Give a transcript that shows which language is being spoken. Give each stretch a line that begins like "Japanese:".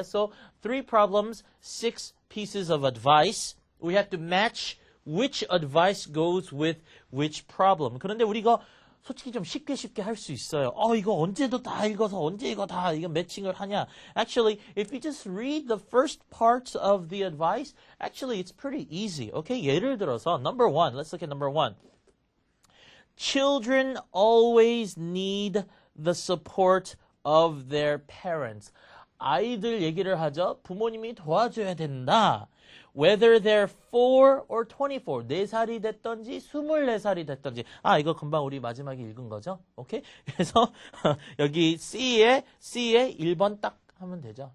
English: So 3 problems, 6 pieces of advice. We have to match which advice goes with which problem.
Korean: 그런데 우리가 솔직히 좀 쉽게 할 수 있어요. 이거 언제도 다 읽어서 언제 이거 매칭을 하냐.
English: Actually, if you just read the first parts of the advice, actually it's pretty easy. Okay?
Korean: 예를 들어서 number 1.
English: Let's look at number 1. Children always need the support of their parents.
Korean: 아이들 얘기를 하죠. 부모님이 도와줘야 된다.
English: Whether they're 4 or 24.
Korean: 4살이 됐던지 24살이 됐던지. 아, 이거 금방 우리 마지막에 읽은 거죠. 오케이? 그래서 여기 C에 1번 딱 하면 되죠.